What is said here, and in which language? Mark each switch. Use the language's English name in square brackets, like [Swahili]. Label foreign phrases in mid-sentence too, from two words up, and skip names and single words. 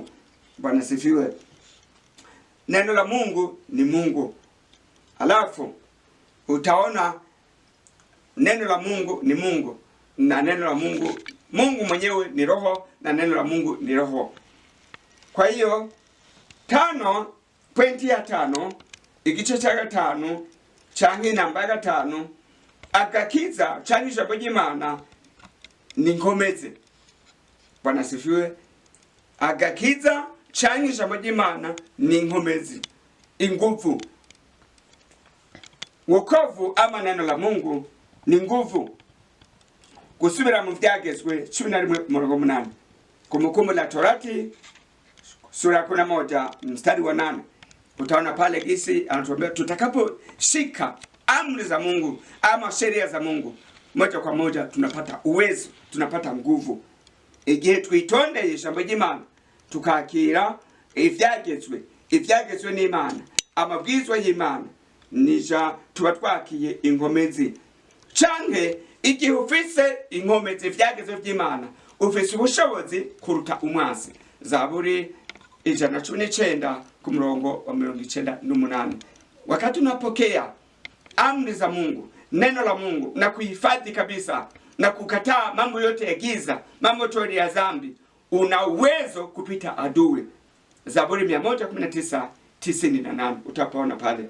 [Swahili] Bwana sifiwe. Neno la Mungu ni Mungu. Alafu utaona neno la Mungu ni Mungu, na neno la Mungu mwenyewe ni roho, na neno la Mungu ni roho. Kwa hiyo pointi ya 5 [Rundi] igice cya 5 canke [Swahili] namba ya 5 [Rundi] agakiza canke ijambo ry'Imana ni nkomezi. [Swahili] Bwana sifiwe. [Rundi] Agakiza canke ijambo ry'Imana ni nkomezi, inguvu. [Swahili] Wokovu ama neno la Mungu ni nguvu. [Rundi] Kusubira mu Vyagezwe 11:8. [Swahili] Kumbukumbu la Torati sura 11 mstari wa 8. Utaona pale gisi anatuambia tutakaposhika amri za Mungu ama sheria za Mungu, moja kwa moja tunapata uwezo, tunapata nguvu. [Rundi] Igihe twitonde ijambo ry'Imana tukakira ivyagezwe n'Imana, amabwizwa y'Imana, nija tuba twakiye inkomezi. Canke igihe ufise inkomezi ivyagezwe vy'Imana, ufise ubushobozi kuruta umwasi. Zaburi 119 ku murongo wa 98. [Swahili] Wakati unapokea amri za Mungu, neno la Mungu, na kuhifadhi kabisa na kukataa mambo yote ya giza, mambo yote ya dhambi, una uwezo kupita adui. Zaburi 119:98 utapaona pale.